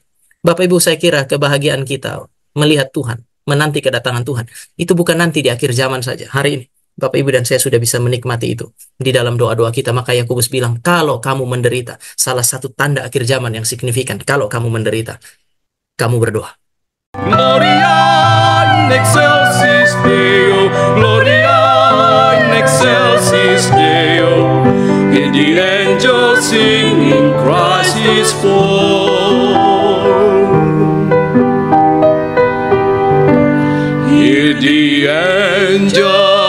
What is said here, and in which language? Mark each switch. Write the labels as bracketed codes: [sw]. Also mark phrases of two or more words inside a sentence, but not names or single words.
[id] Bapak Ibu, saya kira kebahagiaan kita melihat Tuhan, menanti kedatangan Tuhan, itu bukan nanti di akhir zaman saja, hari ini. Bapak, Ibu, dan saya sudah bisa menikmati itu di dalam doa-doa kita. Maka Yakobus bilang, kalau kamu menderita, salah satu tanda akhir zaman yang signifikan, kalau kamu menderita, kamu berdoa. [la] Gloria in excelsis Deo, Gloria in excelsis Deo, [en] and the angels singing Christ is born. Hear the angels